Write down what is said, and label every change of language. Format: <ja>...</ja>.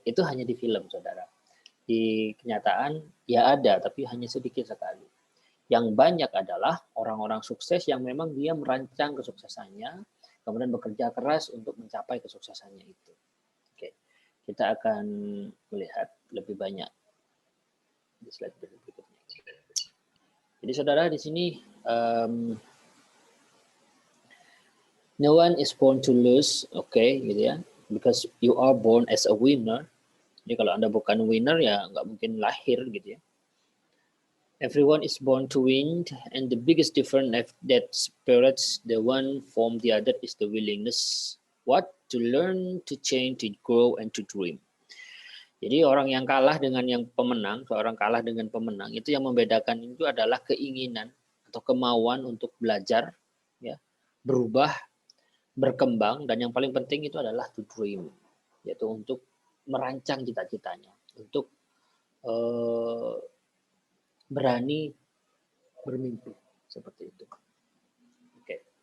<id>Itu hanya di film, saudara. Di kenyataan ya ada, tapi hanya sedikit sekali. Yang banyak adalah orang-orang sukses yang memang dia merancang kesuksesannya, kemudian bekerja keras untuk mencapai kesuksesannya itu. Oke, kita akan melihat lebih banyak di slide berikutnya. Jadi saudara di sini</id> <en>no one is born to lose,</en> <id>gitu ya,</id> <en>because you are born as a winner.</en> <id>Jadi kalau Anda bukan winner ya nggak mungkin lahir gitu ya.</id> <en>Everyone is born to win, and the biggest difference that separates the one from the other is the willingness. What? To learn, to change, to grow, and to dream.</en> <id>Jadi orang yang kalah dengan yang pemenang, seorang kalah dengan pemenang, itu yang membedakan itu adalah keinginan atau kemauan untuk belajar, ya, berubah, berkembang, dan yang paling penting itu adalah to dream, yaitu untuk merancang cita-citanya, untuk berani bermimpi seperti itu. Oke.</id>